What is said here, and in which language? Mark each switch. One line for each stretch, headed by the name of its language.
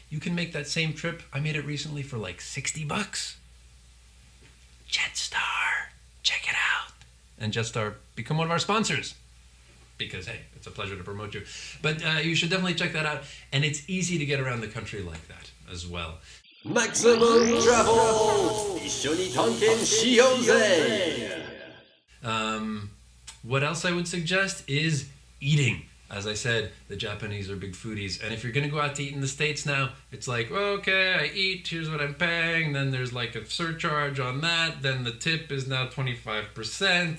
English: You can make that same trip. I made it recently for like $60. Jetstar, check it out. And Jetstar, become one of our sponsors. Because, hey, it's a pleasure to promote you. But you should definitely check that out. And it's easy to get around the country like that as well.
Japanese: Maximum Travel 一緒に探検しようぜ
English: What else I would suggest is eating. As I said, the Japanese are big foodies. And if you're going to go out to eat in the States now, it's like, well, okay, I eat, here's what I'm paying. Then there's like a surcharge on that. Then the tip is now 25%.